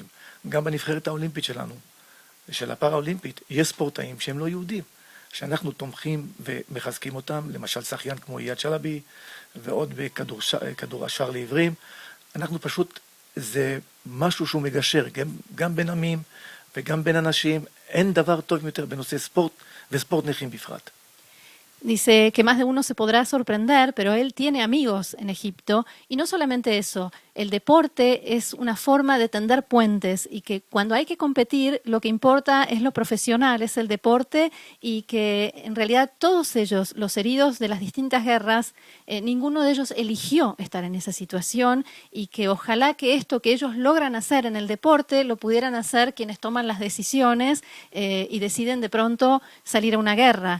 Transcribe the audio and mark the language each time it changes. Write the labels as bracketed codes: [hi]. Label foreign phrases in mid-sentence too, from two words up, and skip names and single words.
[he] גם בנבחרת האולימפית שלנו, של הפארה-אולימפית, יש ספורטאים שהם לא יהודים, שאנחנו תומכים ומחזקים אותם, למשל שחיין כמו אייד שלבי, ועוד בכדור השער לעברים. אנחנו פשוט, זה משהו שהוא מגשר, גם בין עמים וגם בין אנשים. אין דבר טוב יותר בנושא ספורט, וספורט נכים בפרט. [es] Dice que más de uno se podrá sorprender, pero él tiene amigos en Egipto y no solamente eso, el deporte es una forma de tender puentes y que cuando hay que competir lo que importa es lo profesional, es el deporte y que en realidad todos ellos, los heridos de las distintas guerras, ninguno de ellos eligió estar en esa situación y que ojalá que esto que ellos logran hacer en el deporte lo pudieran hacer quienes toman las decisiones y deciden de pronto salir a una guerra.